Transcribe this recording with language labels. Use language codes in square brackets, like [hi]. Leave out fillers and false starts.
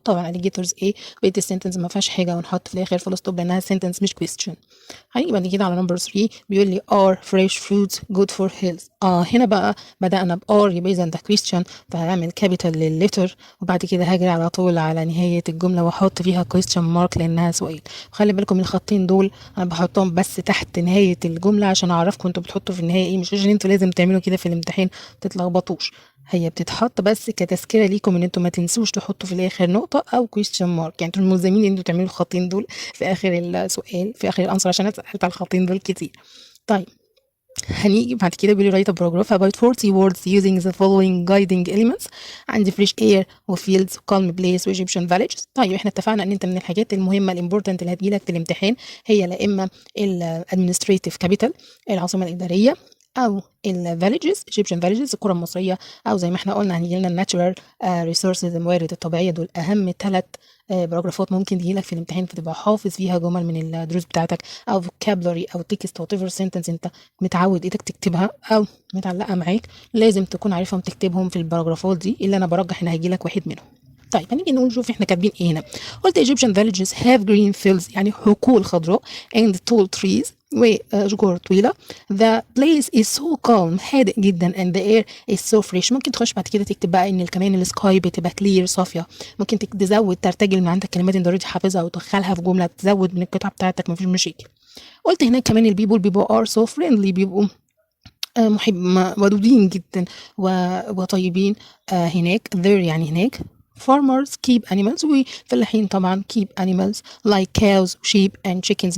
[ar] طبعا alligators ايه؟ بقية السنتنس ما فيهاش حاجه، ونحط في الاخر فول ستوب لانها سنتنس مش question. هنيجي بعد كده على [en] number 3 [ar] بيقول لي [en] are fresh fruits good for health. [ar] هنا بقى بدأنا ب are، يبقى اذا ده question، فهعمل كابيتال لللتر، وبعد كده هاجي على طول على نهايه الجمله واحط فيها question mark لانها سؤال. خلي بالكم من الخطين دول انا بحطهم بس تحت نهايه الجمله عشان اعرفكم انتوا بتحطوا في النهايه ايه، مش عشان انتوا لازم تعملوا كده في الامتحان ما تتلخبطوش. هي بتتحط بس كتذكره ليكم ان انتوا ما تنسوش تحطوا في الاخر نقطه او question mark. يعني انتوا ملزمين ان انتوا تعملوا الخطين دول في اخر السؤال، في اخر الانسر، عشان اتسالت على الخطين دول كتير. طيب هنيجي بعد كده بيقول لي [en] write a paragraph about 40 words using the following guiding elements. عندي fresh air وfields calm place وEgyptian villages. [ar] طيب احنا اتفقنا ان انت من الحاجات المهمه الامبورتنت اللي هتجيلك في الامتحان هي لا اما الادمنستريتيف كابيتال العاصمه الاداريه، او الفيليجز [en] Egyptian villages [ar] القرى المصريه، او زي ما احنا قلنا هنيجي لنا الناتشورال ريسورسز الموارد الطبيعيه. دول اهم 3 باراجرافات ممكن تجيلك في الامتحان، فتبقى حافظ فيها جمل من الدروس بتاعتك او vocabulary او [en] text whatever sentence [ar] انت متعود ايدك تكتبها او متعلقه معاك، لازم تكون عارفهم تكتبهم في الباراجرافات دي اللي انا برجح ان هيجيلك واحد منهم. طيب هنيجي نقول نشوف احنا كاتبين ايه هنا. [en] قلت Egyptian villages have green fields [ar] يعني حقول خضراء [en] and tall trees [ar] وأشجار طويلة. [en] The place is so calm [ar] هادئ جدا [en] and the air is so fresh. [ar] ممكن تخش بعد كده تكتب بقى ان كمان السكاي بتبقى clear صافية. ممكن تزود ترتجل من عندك كلمات انت اوريدي حافظها وتدخلها في جملة، تزود من القطعة بتاعتك، مفيش مشاكل. قلت هناك كمان البيبول بيبقوا [en] are so friendly، [ar] بيبقوا ودودين جدا وطيبين. هناك there يعني هناك. [en] farmers keep animals [ar] وفلاحين طبعا [en] keep animals like cows sheep and chickens.